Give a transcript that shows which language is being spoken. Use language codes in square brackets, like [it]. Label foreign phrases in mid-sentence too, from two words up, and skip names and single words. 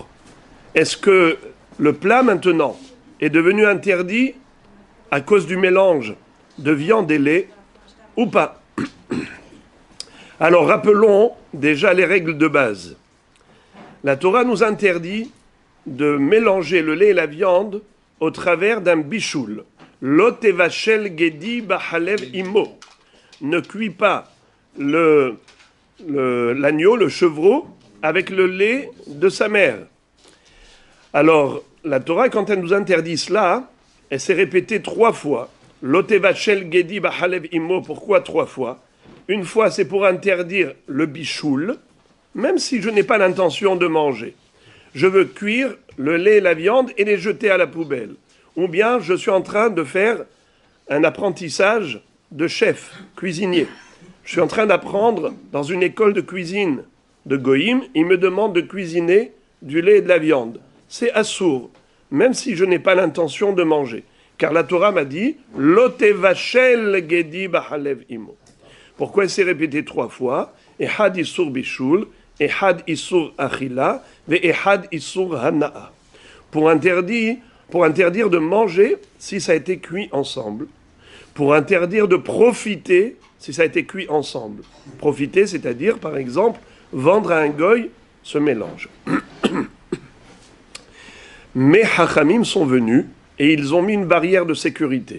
[fr] Est-ce que le plat maintenant est devenu interdit à cause du mélange de viande et lait ou pas? Alors rappelons déjà les règles de base. La Torah nous interdit de mélanger le lait et la viande au travers d'un bichoul. [he] לא תבשל גדי בחלב אמו. [fr] Ne cuis pas l'agneau, le chevreau, avec le lait de sa mère. Alors, la Torah, quand elle nous interdit cela, elle s'est répétée 3 fois. [he] לא תבשל גדי בחלב אמו. [fr] Pourquoi 3 fois? Une fois, c'est pour interdire le bichoul, même si je n'ai pas l'intention de manger. Je veux cuire le lait et la viande et les jeter à la poubelle. Ou bien je suis en train de faire un apprentissage de chef, cuisinier. Je suis en train d'apprendre dans une école de cuisine de Goïm. Il me demande de cuisiner du lait et de la viande. C'est assour, même si je n'ai pas l'intention de manger. Car la Torah m'a dit « [he] לא תבשל גדי בחלב אמו ». [fr] Pourquoi elle s'est répétée 3 fois? [he] « אחד איסור בישול » אחד איסור אכילה, ואחד איסור הנאה. [fr] Pour interdire de manger si ça a été cuit ensemble. Pour interdire de profiter si ça a été cuit ensemble. Profiter, c'est-à-dire, par exemple, vendre à un goy ce mélange. Mais Hachamim sont venus et ils ont mis une barrière de sécurité.